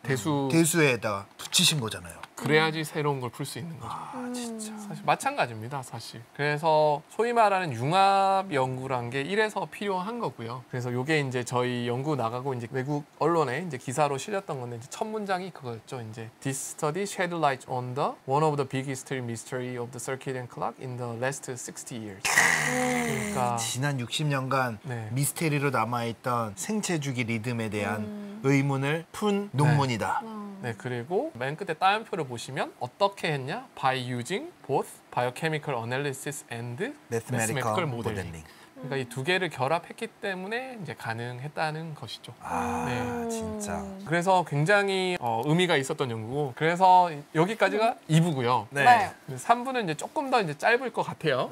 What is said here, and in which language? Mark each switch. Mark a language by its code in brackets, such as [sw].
[ko] 대수에다 붙이신 거잖아요. 그래야지 새로운 걸 풀 수 있는 거죠. 진짜. 사실 마찬가지입니다, 사실. 그래서 소위 말하는 융합 연구란 게 이래서 필요한 거고요. 그래서 이게 이제 저희 연구 나가고 이제 외국 언론에 이제 기사로 실렸던 건데 이제 첫 문장이 그거였죠. [en] 이제 This study shed light on the one of the biggest mystery of the circadian clock in the last 60 years. [ko] 그러니까 지난 60년간 네. 미스테리로 남아있던 생체 주기 리듬에 대한 의문을 푼 논문이다. 네, 그리고 맨 끝에 따옴표를 보시면 어떻게 했냐? By using both biochemical analysis and mathematical modeling. 그러니까 이 두 개를 결합했기 때문에 이제 가능했다는 것이죠. 네. 진짜. 그래서 굉장히 의미가 있었던 연구고 그래서 여기까지가 2부고요. 네. 네. 3부는 이제 조금 더 이제 짧을 것 같아요.